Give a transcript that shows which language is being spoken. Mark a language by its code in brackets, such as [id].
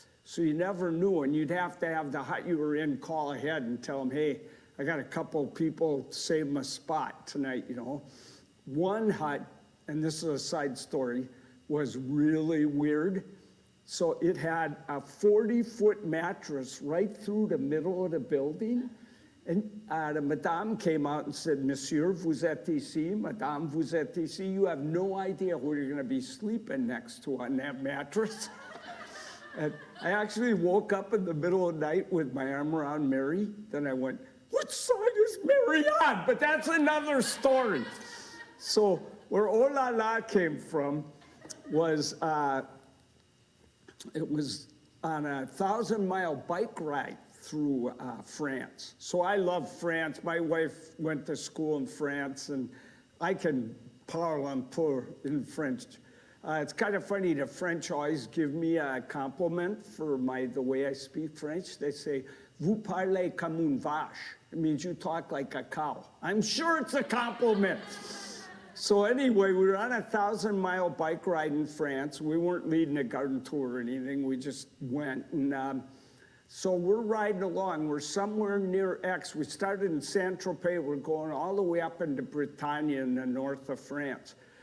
[en] So you never knew, and you'd have to have the hut you were in call ahead and tell them, hey, I got a couple of people to save my spot tonight, you know. One hut, and this is a side story, was really weird. So it had a 40-foot mattress right through the middle of the building. And the madame came out and said, [fr] Monsieur, vous êtes ici, Madame, vous êtes ici. [en] You have no idea who you're going to be sleeping next to on that mattress. And I actually woke up in the middle of the night with my arm around Mary. Then I went, which side is Mary on? But that's another story. So where oh la la came from was, it was on a 1,000-mile bike ride through France. So I love France. My wife went to school in France, and I can [fr] parle un peu [en] in French. It's kind of funny, the French always give me a compliment for the way I speak French. They say, [fr] vous parlez comme une vache. [en] It means you talk like a cow. I'm sure it's a compliment. So anyway, we were on a 1,000-mile bike ride in France. We weren't leading a garden tour or anything. We just went, and so we're riding along. We're somewhere near Aix. We started in Saint-Tropez. We're going all the way up into Bretagne in the north of France.